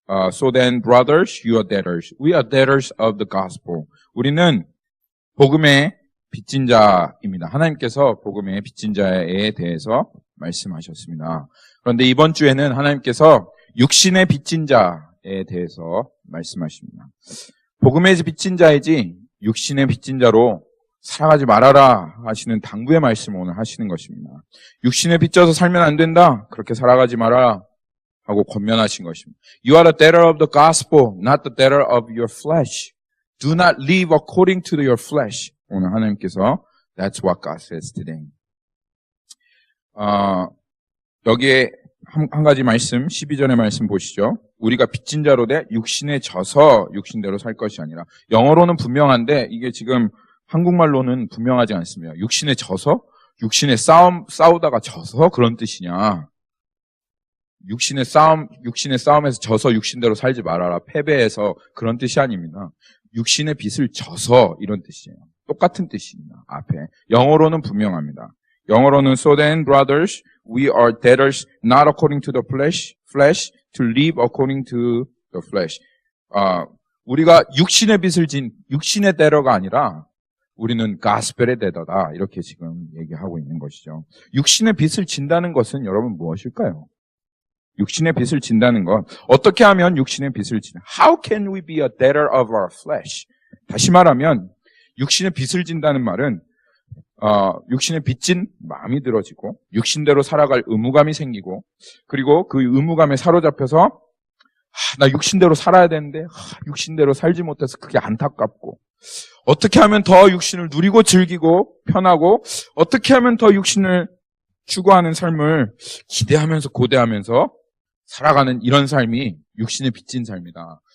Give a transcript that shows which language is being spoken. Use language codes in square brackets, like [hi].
[en] So then brothers, you are debtors. We are debtors of the gospel. [ko] 우리는 복음의 빚진 자입니다. 하나님께서 복음의 빚진 자에 대해서 말씀하셨습니다. 그런데 이번 주에는 하나님께서 육신의 빚진 자에 대해서 말씀하십니다. 복음의 빚진 자이지 육신의 빚진 자로 살아가지 말아라 하시는 당부의 말씀을 오늘 하시는 것입니다. 육신에 빚져서 살면 안 된다. 그렇게 살아가지 마라 하고 권면하신 것입니다. [en] You are the debtor of the gospel, not the debtor of your flesh. Do not live according to your flesh. [ko] 오늘 하나님께서 [en] That's what God says today. [ko] 여기에 한 가지 말씀, 12절의 말씀 보시죠. 우리가 빚진 자로 돼 육신에 져서 육신대로 살 것이 아니라, 영어로는 분명한데 이게 지금 한국말로는 분명하지 않습니다. 육신에 져서? 육신에 싸우다가 져서 그런 뜻이냐? 육신의 싸움에서 져서 육신대로 살지 말아라. 패배해서 그런 뜻이 아닙니다. 육신의 빚을 져서 이런 뜻이에요. 똑같은 뜻입니다. 앞에. 영어로는 분명합니다. 영어로는 [en] So then, brothers, we are debtors not according to the flesh to live according to the flesh. [ko] 우리가 육신의 빚을 진 육신의 debtor가 아니라 우리는 gospel의 debtor다. 이렇게 지금 얘기하고 있는 것이죠. 육신의 빚을 진다는 것은 여러분 무엇일까요? 육신의 빚을 진다는 것. 어떻게 하면 육신의 빚을 지나? [en] How can we be a debtor of our flesh? [ko] 다시 말하면 육신의 빚을 진다는 말은 육신의 빚진 마음이 들어지고 육신대로 살아갈 의무감이 생기고, 그리고 그 의무감에 사로잡혀서 나 육신대로 살아야 되는데 육신대로 살지 못해서 그게 안타깝고, 어떻게 하면 더 육신을 누리고 즐기고 편하고, 어떻게 하면 더 육신을 추구하는 삶을 기대하면서 고대하면서 살아가는 이런 삶이 육신에 빚진 삶이다.